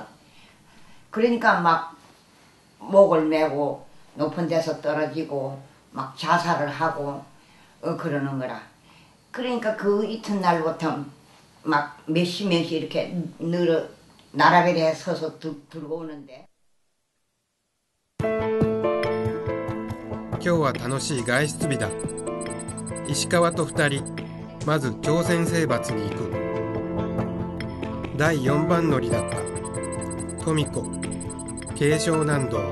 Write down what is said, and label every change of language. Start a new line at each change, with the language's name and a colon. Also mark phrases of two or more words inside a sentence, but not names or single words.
Korean: 그러니까 막 목을 메고 높은 데서 떨어지고 막 자살을 하고 그러는 거라. 그러니까 그 이튿날부터 막 몇십 명씩 이렇게 늘어 나라별에 서서 들어오는데.
Japanese: 今日は楽しい外出日だ。石川と2人、まず朝鮮征伐に行く。第4番乗りだった。富子、慶尚南道。